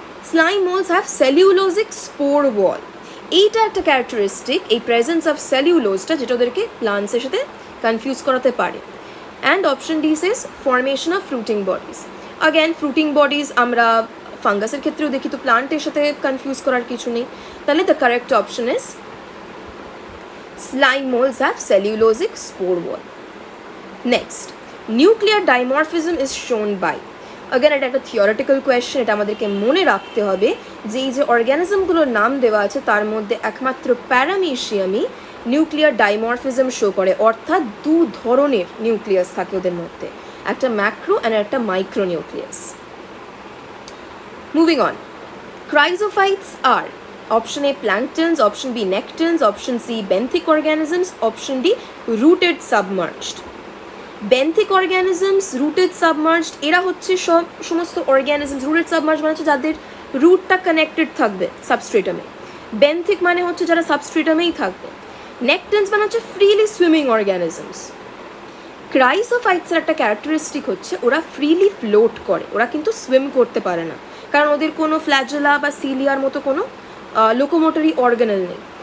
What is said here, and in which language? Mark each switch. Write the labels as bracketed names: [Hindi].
[English] Slime molds have cellulosic spore wall. [Bangla] এইটা একটা characteristic, এই প্রেজেন্স অফ সেলুলোজটা, যেটা ওদেরকে প্লান্টসের সাথে কনফিউজ করাতে পারে। [English] And option D says formation of fruiting bodies. [Bangla] Again fruiting bodies আমরা ফাঙ্গাসের ক্ষেত্রেও দেখি, তো প্লান্টের সাথে কনফিউজ করার কিছু নেই। [English] তাহলে the correct option is slime molds have cellulosic spore wall. Next, nuclear dimorphism is shown by. [Bangla] Again, এটা একটা থিওরিটিক্যাল কোয়েশ্চেন, এটা আমাদেরকে মনে রাখতে হবে যে এই যে অর্গানিজমগুলোর নাম দেওয়া আছে তার মধ্যে একমাত্র প্যারামিশিয়ামই নিউক্লিয়ার ডাইমরফিজম শো করে, অর্থাৎ দু ধরনের নিউক্লিয়াস থাকে ওদের মধ্যে, একটা ম্যাক্রো অ্যান্ড একটা micro nucleus. [English] Moving on, chrysophytes আর option A planktons, option B nectons, option C benthic organisms, option D rooted submerged. [Bangla] Benthic organisms, rooted submerged, এরা হচ্ছে সমস্ত organisms, rooted submerged মানে হচ্ছে যাদের রুটটা কানেক্টেড থাকবে সাবস্ট্রেটামে, বেন্থিক মানে হচ্ছে যারা সাবস্ট্রেটামেই থাকবে, নেক্টন্স মানে হচ্ছে ফ্রিলি সুইমিং অর্গানিজমস। ক্রাইসোফাইটসের একটা ক্যারেক্টারিস্টিক হচ্ছে ওরা ফ্রিলি ফ্লোট করে, ওরা কিন্তু সুইম করতে পারে না, কারণ ওদের কোনো ফ্ল্যাজেলা বা সিলিয়ার মতো কোনো লোকোমোটরি অর্গানেল নেই।